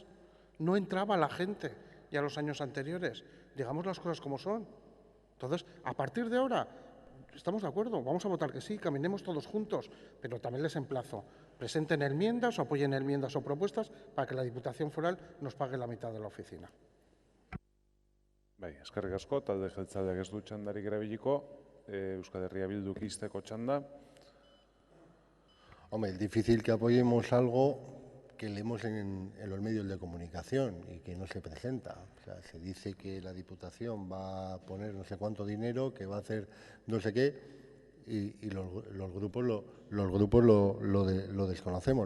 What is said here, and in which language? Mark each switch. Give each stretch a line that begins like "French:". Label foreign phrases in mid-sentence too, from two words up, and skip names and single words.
Spanish: No entraba la gente ya los años anteriores. Digamos las cosas como son. Entonces, a partir de ahora, estamos de acuerdo, vamos a votar que sí, caminemos todos juntos, pero también les emplazo. Presenten enmiendas o apoyen enmiendas o propuestas para que la Diputación Foral nos pague la mitad de la oficina.
Basque: Bai, eskerrik asko, talde jeltzaleak ez du txandarik erabiliko, Euskal Herria Bilduk ixteko txanda.
Spanish: Hombre, es difícil que apoyemos algo que leemos en los medios de comunicación y que no se presenta. O sea, se dice que la Diputación va a poner no sé cuánto dinero, que va a hacer no sé qué, y los grupos lo desconocemos.